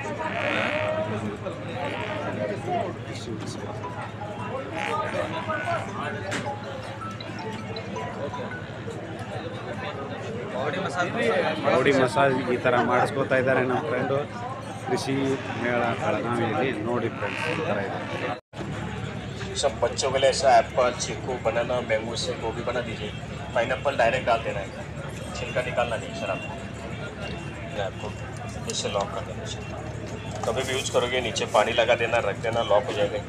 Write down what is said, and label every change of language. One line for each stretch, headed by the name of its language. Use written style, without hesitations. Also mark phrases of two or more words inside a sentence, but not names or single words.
Kannada: ಬಾಡಿ ಮಸಾಜ್ ಈ ಥರ ಮಾಡಿಸ್ಕೋತಾ ಇದ್ದಾರೆ ನಮ್ಮ ಫ್ರೆಂಡು. ಕೃಷಿ ಮೇಳ ಬೆಳಗಾವಿ ನೋಡಿ ಫ್ರೆಂಡ್ಸ್ ಈ ಥರ ಇದೆ.
Hindi: सब बच्चों के लिए ऐसा एप्पल, चीकू, बनाना, मैंगो से वो भी बना दीजिए. पाइनएप्पल डायरेक्ट डाल देना है, छिलका निकालना नहीं सर आपको. आपको इससे लॉक कर देना सर. कभी भी यूज़ करोगे नीचे पानी लगा देना, रख देना, लॉक हो जाएगा.